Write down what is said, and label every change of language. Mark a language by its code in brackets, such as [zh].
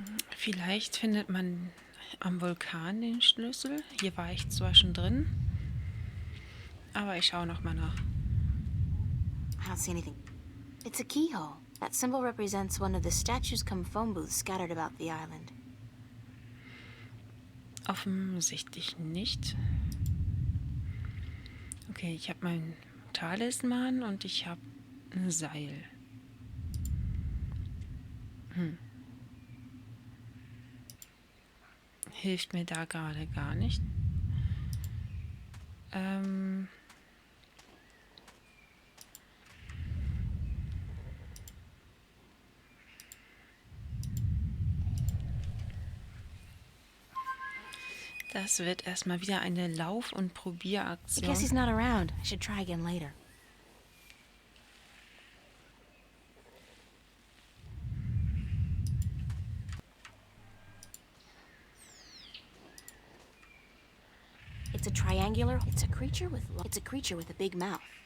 [de] Vielleicht findet man am Vulkan den Schlüssel. Hier war ich zwar schon drin, aber ich schaue noch mal nach. [en] I don't see anything. It's a keyhole. That symbol represents one of the statues come phone booths scattered about the island. [de] Offensichtlich nicht. Okay, ich habe meinen Talisman und ich habe ein Seil. Hilft mir da gerade gar nicht. Das wird erstmal wieder eine Lauf- und [en] I guess [de] Probieraktion. [en] he's not around. I should try again later. It's a triangular... It's a creature with a big mouth.